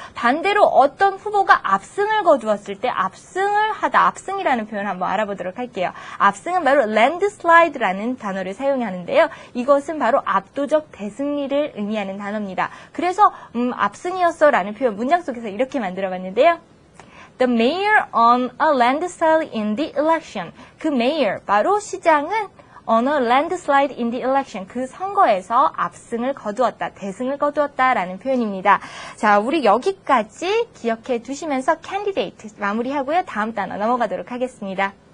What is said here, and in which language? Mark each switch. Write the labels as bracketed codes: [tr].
[ko] 반대로 어떤 후보가 압승을 거두었을 때 압승이라는 표현 한번 알아보도록 할게요. 압승은 바로 landslide라는 단어를 사용하는데요. 이것은 바로 압도적 대승리를 의미하는 단어입니다. 그래서 압승이었어라는 표현 문장 속에서 이렇게 만들어봤는데요. [en] The mayor on a landslide in the election. [ko] 그 mayor, 바로 시장은 [en] on a landslide in the election. [ko] 그 선거에서 대승을 거두었다라는 표현입니다. 자, 우리 여기까지 기억해 두시면서 candidate 마무리하고요. 다음 단어 넘어가도록 하겠습니다.